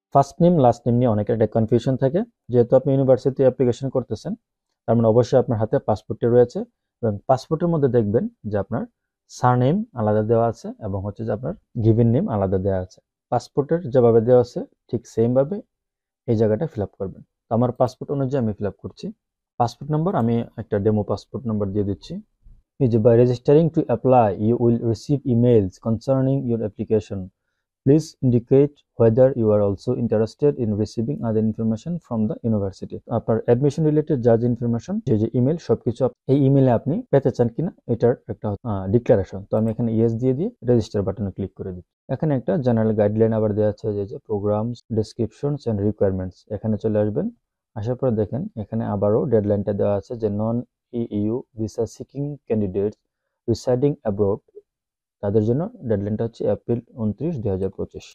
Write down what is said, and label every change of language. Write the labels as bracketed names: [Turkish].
[Bangla] First name last name নিয়ে অনেকের একটা কনফিউশন থাকে। যেহেতু আপনি ইউনিভার্সিটি অ্যাপ্লিকেশন করতেছেন, তার মানে অবশ্যই আপনার হাতে পাসপোর্টটি রয়েছে এবং পাসপোর্টের মধ্যে দেখবেন যে আপনার সারনেম আলাদা দেওয়া আছে এবং হচ্ছে যে আপনার গিভেন নেম আলাদা দেওয়া আছে। পাসপোর্টের যেভাবে দেওয়া আছে ঠিক সেমভাবে এই জায়গাটা ফিল আপ করবেন। তো আমার পাসপোর্ট অনুযায়ী আমি ফিল আপ করছি। পাসপোর্ট নম্বর আমি একটা ডেমো পাসপোর্ট নম্বর দিয়ে দিচ্ছি। [English] By registering to apply, you will receive emails concerning your application. Please indicate whether you are also interested in receiving other information from the university. [Bangla] আপনার admission related যা information, যে email, সবকিছু এই ইমেলে আপনি পেতে চান কিনা এটার একটা ডিক্লারেশন। তো আমি এখানে ইয়েস দিয়ে রেজিস্টার বাটনে ক্লিক করে দিই। এখানে একটা জেনারেল গাইডলাইন আবার দেওয়া আছে যে [English] programs, descriptions and requirements, [Bangla] এখানে চলে আসবেন। আসার পরে দেখেন এখানে আবারও ডেডলাইনটা দেওয়া আছে যে [English] non EU visa seeking candidates residing abroad, [Bangla] তাদের জন্য ডেডলাইনটা হচ্ছে এপ্রিল 29, 2025।